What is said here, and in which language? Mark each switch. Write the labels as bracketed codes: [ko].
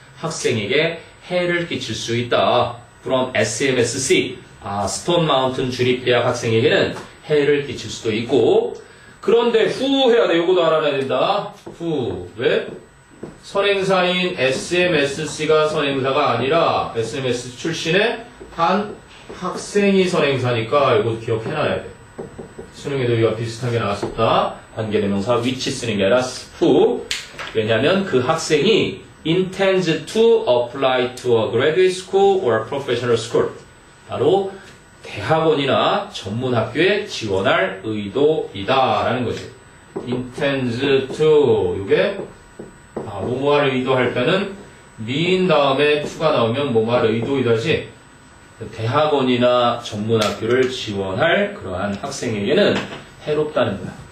[ko] 학생에게 해를 끼칠 수 있다. [en] from SMSC, [ko] 스톤 마운틴 주립대학 학생에게는 해를 끼칠 수도 있고. 그런데 who 해야 돼. 요거도 알아놔야 된다. who. 왜? 선행사인 SMSC가 선행사가 아니라 SMS 출신의 한 학생이 선행사니까 이거 기억해놔야 돼. 수능에도 이와 비슷한 게 나왔었다. 관계대명사 which 쓰는 게 아니라 who. 왜냐하면 그 학생이 [en] intends to apply to a graduate school or professional school. [ko] 바로 대학원이나 전문학교에 지원할 의도이다라는 거지. [en] intends to. [ko] 이게 뭐뭐할 의도할 때는 mean 다음에 to가 나오면 뭐뭐할 의도이다지. 대학원이나 전문학교를 지원할 그러한 학생에게는 해롭다는 거야.